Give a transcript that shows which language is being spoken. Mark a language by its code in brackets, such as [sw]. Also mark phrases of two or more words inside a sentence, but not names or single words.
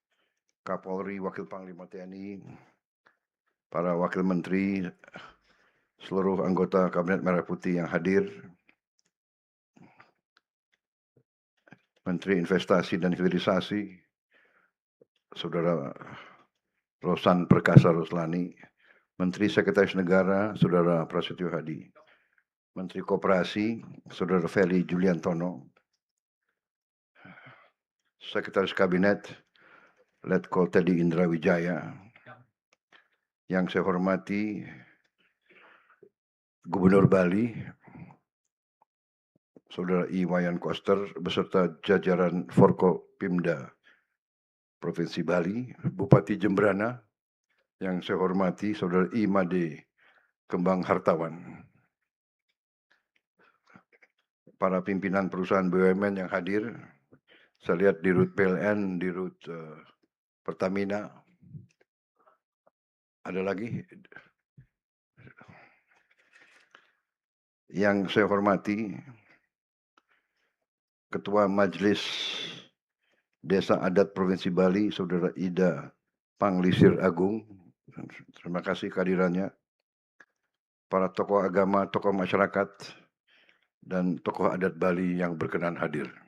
[id] Kapolri, Wakil Panglima TNI, para Wakil Menteri, seluruh anggota Kabinet Merah Putih yang hadir, Menteri Investasi dan Hilirisasi, Saudara Rosan Perkasa Ruslani, Menteri Sekretaris Negara, Saudara Prasetyo Hadi, Menteri Koperasi, Saudara Feli Juliantono, Sekretaris Kabinet, Letkol Teddy Indra Wijaya, yang saya hormati Gubernur Bali, Saudara Iwayan Koster, beserta jajaran Forkopimda Provinsi Bali, Bupati Jembrana, yang saya hormati Saudara Imade Kembang Hartawan, para pimpinan perusahaan BUMN yang hadir, saya lihat di Rut PLN, di Rut Pertamina, ada lagi yang saya hormati Ketua Majelis Desa Adat Provinsi Bali, Saudara Ida Panglisir Agung, terima kasih kehadirannya, para tokoh agama, tokoh masyarakat, dan tokoh adat Bali yang berkenan hadir,